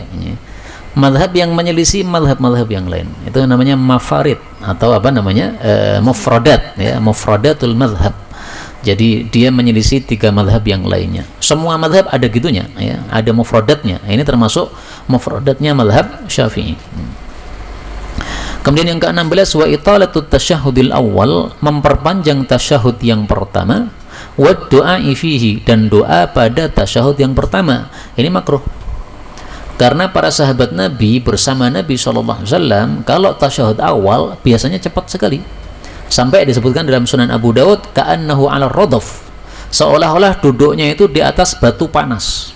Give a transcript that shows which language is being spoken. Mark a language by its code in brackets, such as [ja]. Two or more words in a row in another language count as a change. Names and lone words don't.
[id] Mazhab yang menyelisih mazhab-mazhab yang lain, itu namanya mafarid atau mufradat ya, [ar] مفردات المذهب. [id] Jadi dia menyelisih 3 mazhab yang lainnya. Semua mazhab ada gitunya ya, ada mufradatnya. Ini termasuk mufradatnya mazhab Syafi'i. Kemudian yang ke-16 [ar] وإطالة التشهد الأول, [id] memperpanjang tasyahud yang pertama, [ar] والدعاء فيه, [id] dan doa pada tasyahud yang pertama. Ini makruh. Karena para sahabat Nabi bersama Nabi SAW kalau tasyahud awal biasanya cepat sekali. Sampai disebutkan dalam Sunan Abu Daud, [ar] كأنه على الرضف, [id] seolah-olah duduknya itu di atas batu panas.